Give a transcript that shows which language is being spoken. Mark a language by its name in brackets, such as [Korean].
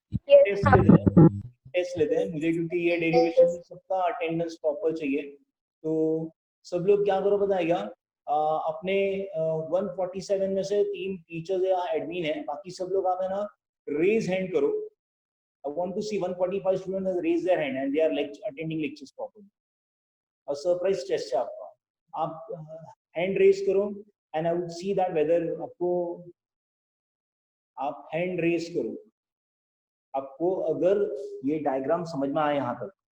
[Hindi] Test लेते हैं, test लेते हैं मुझे, क्योंकि ये डेरिवेशन में सबका अटेंडेंस प्रॉपर चाहिए। तो सब लोग क्या करो पता है क्या, अपने 147 में से 3 टीचर्स या एडमिन है, बाकी सब लोग आप है ना रेज हैंड करो। [English] I want to see 145 students has raised their hand and they are attending lectures properly. [Hindi] और सरप्राइज टेस्ट है आपका, आप हैंड रेज करो [English] and I would see that whether [Hindi] आपको, आप हैंड रेज करो आपको अगर ये डायग्राम समझ में आए यहाँ तक।